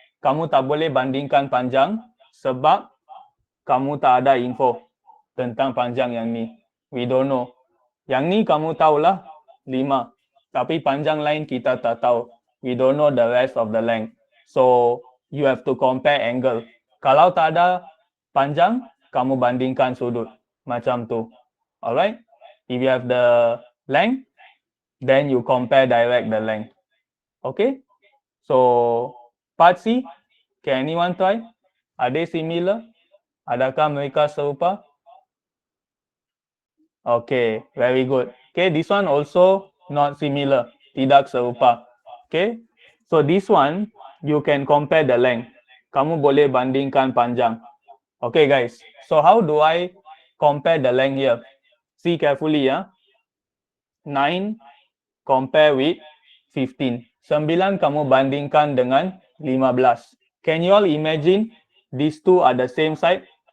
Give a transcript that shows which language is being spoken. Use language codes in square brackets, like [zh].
[ms] Kamu tak boleh bandingkan panjang sebab kamu tak ada info tentang panjang yang ni. [en] We don't know. [ms] Yang ni kamu tahulah 5. Tapi panjang lain kita tak tahu. [en] We don't know the rest of the length. So you have to compare angle. [ms] Kalau tak ada panjang, kamu bandingkan sudut. Macam tu. Alright? [en] If you have the length, then you compare direct the length. Okay? So part C, can anyone try? Are they similar? [ms] Adakah mereka serupa? [en] Okay, very good. Okay, this one also not similar. [ms] Tidak serupa. [en] Okay, so this one you can compare the length. [ms] Kamu boleh bandingkan panjang. [en] Okay guys, so how do I compare the length here? See carefully ya. 9 compare with 15. [ms] 9 kamu bandingkan dengan 15. [en] Can you all imagine these two are the same side?